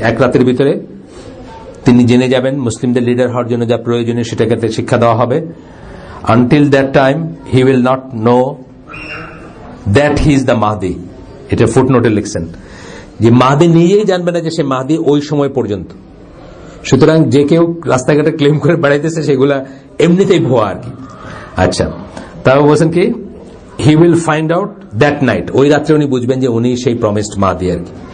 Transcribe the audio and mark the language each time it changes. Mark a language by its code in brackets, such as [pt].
[bn] এক রাতের ভিতরে তিনি জেনে যাবেন মুসলিমদের লিডার হওয়ার জন্য যা প্রয়োজনীয় সেটাকে শিক্ষা দেওয়া হবে। [en] Until that time he will not know that he is the Mahdi. [bn] এটা ফুটনোটে লিখছেন যে মাহদি নিজেই জানবে না যে সে মাহদি ওই সময় পর্যন্ত। সুতরাং যে কেউ রাস্তাঘাটে ক্লেম করে বেড়াইতেছে সেগুলা এমনিতেই ভুয়া আর কি। আচ্ছা, তাও বলছেন কি, he will find out that night, ওই রাত্রে উনি বুঝবেন যে উনি সেই প্রমিসড মাহদি আর কি।